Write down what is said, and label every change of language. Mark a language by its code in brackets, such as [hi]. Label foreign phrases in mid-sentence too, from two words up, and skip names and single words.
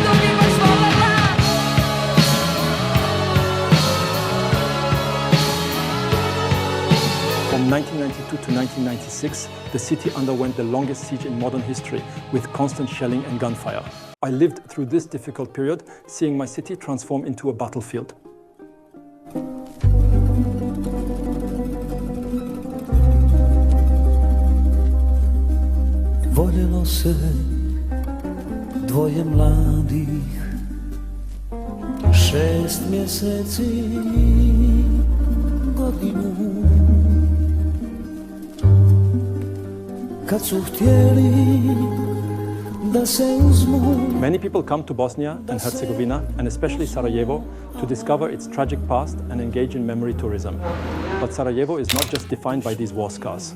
[en] From 1992 to 1996, the city underwent the longest siege in modern history, with constant shelling and gunfire. I lived through this difficult period, seeing my city transform into a battlefield. [bs] Voljelo se dvoje mladih, 6 mjeseci, godinu. [en] Many people come to Bosnia and Herzegovina, and especially Sarajevo, to discover its tragic past and engage in memory tourism. But Sarajevo is not just defined by these war scars.